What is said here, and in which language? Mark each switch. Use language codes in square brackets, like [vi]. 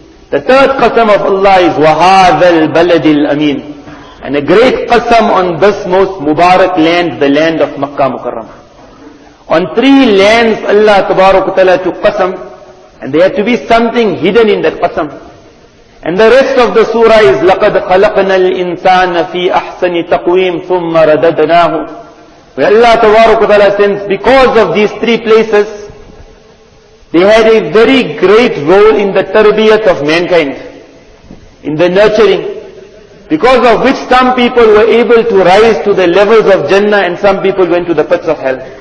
[en] The third qasam of Allah is [ar] وَهَذَا الْبَلَدِ الْأَمِينَ. [en] And a great qasam on this most Mubarak land, the land of Makkah Mukarramah. On three lands Allah Ta'ala took qasam, and there had to be something hidden in that qasam. And the rest of the surah is [ar] لَقَدْ خَلَقْنَا الْإِنسَانَ فِي أَحْسَنِ تَقْوِيمٍ ثُمَّ رَدَدْنَاهُ. [en] Where Allah Ta'ala sends, because of these three places, they had a very great role in the tarbiyat of mankind, in the nurturing, because of which some people were able to rise to the levels of Jannah and some people went to the pits of hell.